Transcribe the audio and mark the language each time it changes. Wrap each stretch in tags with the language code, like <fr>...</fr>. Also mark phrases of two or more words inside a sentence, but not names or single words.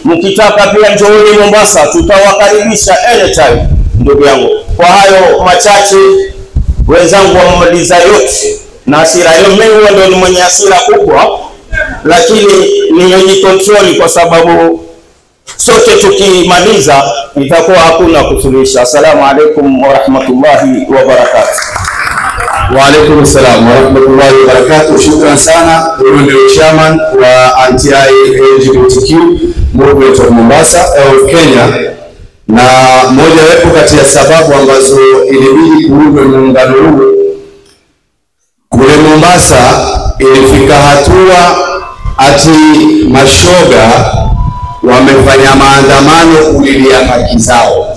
<sw>Mkitaka pia njooni Mombasa, tutawakaribisha anytime ndugu yangu. Kwa hayo machache, wenzangu wamaliza yote na hasira hiyo. Mimi ndio ni mwenye hasira kubwa, lakini nimejikontrol kwa sababu sote tukimaliza itakuwa hakuna kusuluhisha.</sw> <ar>السلام عليكم ورحمة الله وبركاته. وعليكم السلام ورحمة الله وبركاته.</ar> <sw>Shukran sana. Huyu ndio chairman wa</sw> <en>anti-LGBTQ movement of Mombasa of Kenya,</en> <sw>na moja wapo kati ya sababu ambazo ilibidi kuundwe muungano huu kule Mombasa, ilifika hatua ati mashoga wamefanya maandamano kulilia haki zao.</sw>